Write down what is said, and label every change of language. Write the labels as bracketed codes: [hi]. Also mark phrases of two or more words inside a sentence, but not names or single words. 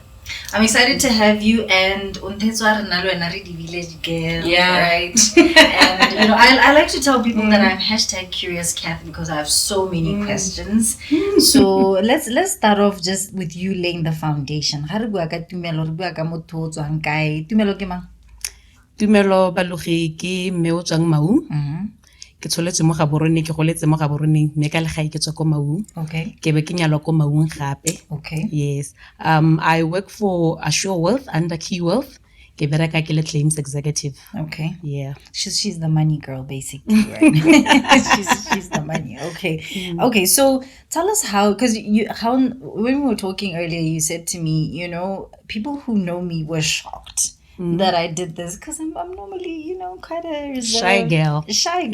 [en] I'm excited to have you, and the village girl, yeah, right? And you know, I like to tell people that I'm #curious Cathy because I have so many questions. So let's start off just with you laying the foundation. [tn] Tumelo Balogi ke mme o tswang Maung. Ke tsholetse mo Gaborone, ke goletse mo Gaborone, mme ka legae ke tswa ko Maung. [en] Okay. [tn] Ke be ke nyalwa ko Maung gape. [en] Okay. Yes. I work for Assure Wealth under Key Wealth. [tn] Ke bereka ke le [en] claims executive. Okay. Yeah. She's the money girl basically, right? she's the money. Okay. Okay, so tell us how when we were talking earlier, you said to me, you know, people who know me were shocked that I did this because I'm normally, you know, quite a reserved, shy girl.